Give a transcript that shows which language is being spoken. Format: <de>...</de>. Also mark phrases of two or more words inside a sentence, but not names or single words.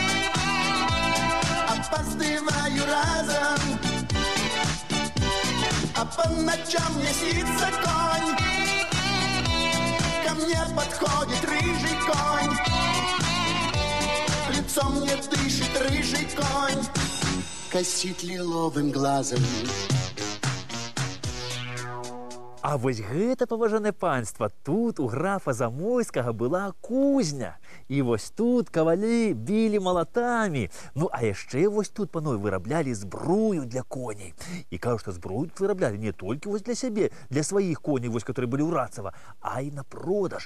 <ru>Опаздываю разом, а по ночам мне снится конь. Ко мне подходит рыжий конь, лицом мне дышит рыжий конь, косит лиловым глазом.</ru> <be>А вось гэта, паважанае панства, тут у графа Замойскага была кузня. І вось тут кавалі білі малатамі. Ну, а яшчэ вось тут, панове, выраблялі збрую для коней. І кажу, што зброю тут выраблялі не толькі вось для сябе, для сваіх коней, вось, которые былі ў Рацава, а і на продаж.</be>